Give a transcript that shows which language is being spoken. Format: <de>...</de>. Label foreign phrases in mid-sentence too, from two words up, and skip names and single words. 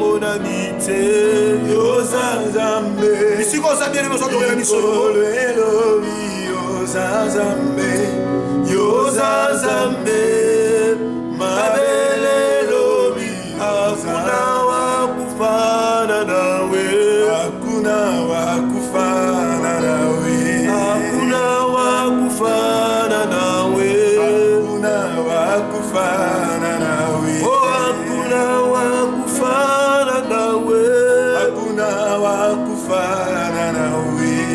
<ln>humanité yoza nzambe bisika oza</ln> <fr>bien aimé</fr> <ln>ozoadorer na miso elobi yoza nzambe yoza nzambe mabele</ln> <sw>elobi hakuna wakufana nawe hakuna wakufana nawe hakuna wakufana nawe hakuna wakufana nawe oh hakuna wakufana nawe hakuna wakufana nawe</sw>